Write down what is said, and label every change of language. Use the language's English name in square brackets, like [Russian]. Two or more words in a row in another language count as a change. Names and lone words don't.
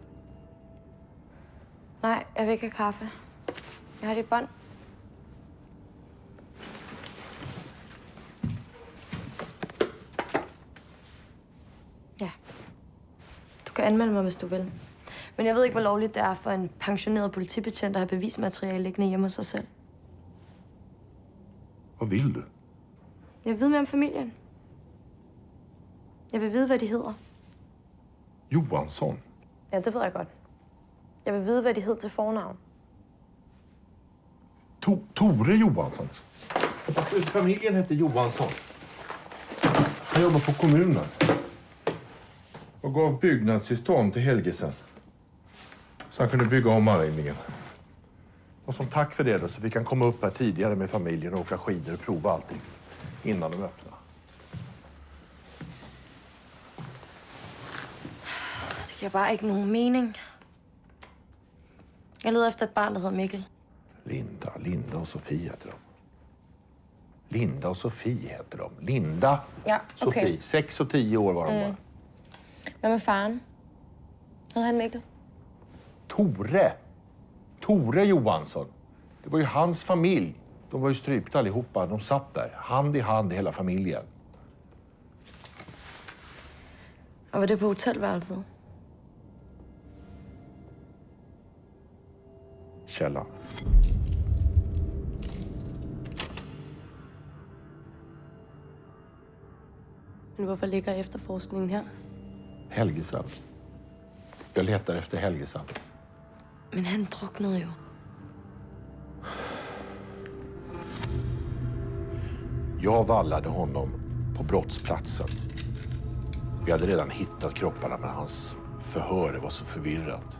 [Danish] Nej, jeg vil ikke have kaffe. Jeg har dit bånd. Ja. Du kan anmelde mig, hvis du vil. Men jeg ved ikke, hvor lovligt det er for en pensioneret politibetjent at have bevismateriale liggende hjemme hos sig selv. [Swedish] Vad vill du? [Danish] Jeg vil vide mere om familien. Jeg vil vide, hvad de hedder. Johansson? Ja, det ved jeg godt. Jeg vil vide, hvad de hed til fornavn. [Swedish] Tore Johansson? Familjen heter Johansson. Han jobbar på kommunen. Och gav byggnadstillstånd till Helgesen. Så han kunde bygga om anläggningen. Och som tack för det då, så vi kan komma upp här tidigare med familjen och åka skidor och prova allting. Innan de öppnar. [Danish] Det giver bare ikke nogen mening. Jeg leder efter et barn, der hedder Mikkel. [Swedish] Linda och Sofie heter de. Linda och Sofie heter de. Linda, Ja, okay. Sofie. 6 och 10 år var de bara. [Danish] Hvad med faren? Hed han Mikkel? [Swedish] Tore Johansson. Det var ju hans familj. De var ju strypta allihopa. De satt där, hand i hand, hela familjen. [Danish] Og var det på hotelværelset? [Swedish] Källan. [Danish] Men hvorfor ligger efterforskningen her? [Swedish] Helgesand. Jag letar efter Helgesand. [Danish] Men han druknede jo. [Swedish] Jag vallade honom på brottsplatsen. Vi hade redan hittat kropparna, men hans förhör var så förvirrat.